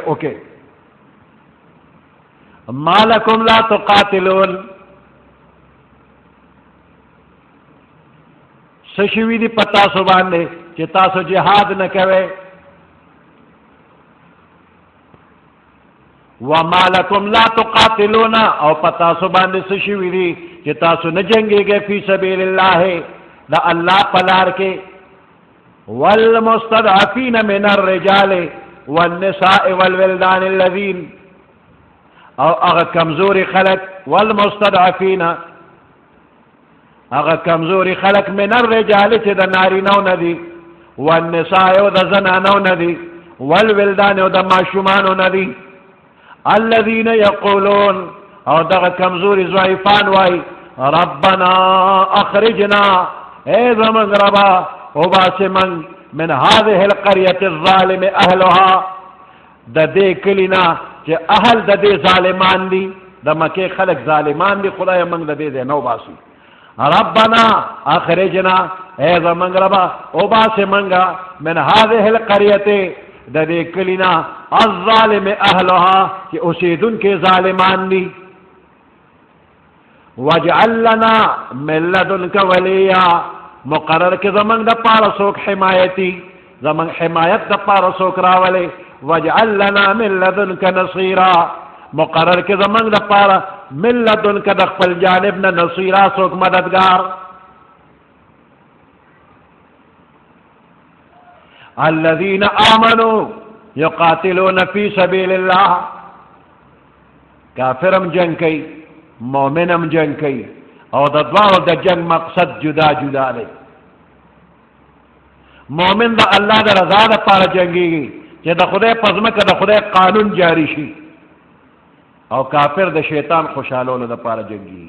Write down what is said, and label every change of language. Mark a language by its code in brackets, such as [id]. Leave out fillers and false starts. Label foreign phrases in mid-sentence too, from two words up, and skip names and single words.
[ps] اوکې [ar] ما لکم لا تقاتلون، [ps] څه شوي دي په تاسو باندې چې تاسو جهاد نه کوئ؟ [ar] وما لکم لا تقاتلون، [ps] او په تاسو باندې څه شوي دي چې تاسو نه جنګېږئ [ar] فی سبیل الله [ps] د الله په لار کې. [ar] والمستضعفین من الرجال والنساء والولدان الذین، [ps] او هغه کمزوري خلق، والمستضعفین هغه کمزوري خلق [ar] من الرجال [ps] چې د نارینهو نه دي، والنساء او د زنانو نه دي، والولدان او د ماشومانو نه دي، [ar] الذین یقولون [ps] او دغه کمزوري ضعیفان وای [ar] ربنا اخرجنا، [ps] اے زمونږ ربا وباسې [ar] من من هذه القرية الظالم اهلها، [ps] د دې کلي نه چې اهل د دې ظالمان دي، د مکې خلک ظالمان دي، خدای موږ د دې ځای نه وباسي. [ar] ربنا اخرجنا، [ps] اے زمونږ ربا وباسې موږ [ar] من هذه القرية [ps] د دې کلي نه [ar] الظالم اهلها [ps] چې اوسېدونکي ظالمان دي. [ar] واجعل لنا من لدنک ولیا، [ps] مقرر کې زمونږ د پاره څوک حمایتي، زمونږ حمایت د پاره څوک راولي. [ar] واجعل لنا من لدنک نصیرا، [ps] مقرر کې زمونږ د پاره [ar] من لدنک [ps] د خپل جانب نه نصیرا څوک مددگار. [ar] الذين آمنوا يقاتلون في سبيل الله، [ps] کافرم جنگ کوي، مؤمنم جنگ کوي، او د دواړو د جنگ مقصد جدا جدا دی. مؤمن د الله د رضا دپاره جنګېږي چې د خدای په ځمکه د خدای قانون جاری شي، او کافر د شیطان خوشحالولو دپاره جنګېږي.